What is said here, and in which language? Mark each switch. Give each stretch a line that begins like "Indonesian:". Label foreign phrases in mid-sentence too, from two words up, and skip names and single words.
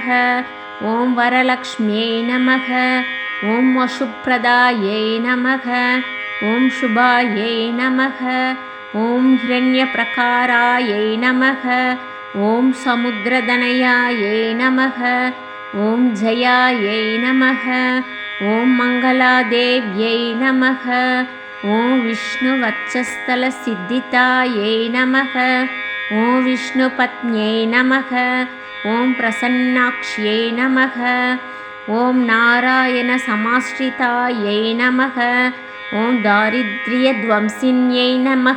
Sanskrit: ॐ वरलक्ष्म्यै नमः, ॐ वसुप्रदायै नमः, ॐ शुभायै नमः, ॐ हिरण्यप्राकारायै नमः, ॐ समुद्रतनयायै नमः, ॐ जयायै नमः, ॐ मङ्गलादेव्यै नमः, ॐ विष्णुवक्षस्थलसिद्धितायै नमः। ॐ विष्णुपत्न्यै नमः। ॐ प्रसन्नाक्ष्यै नमः। ॐ नारायणसमाश्रितायै नमः। ॐ दारिद्र्यध्वंसिन्यै नमः।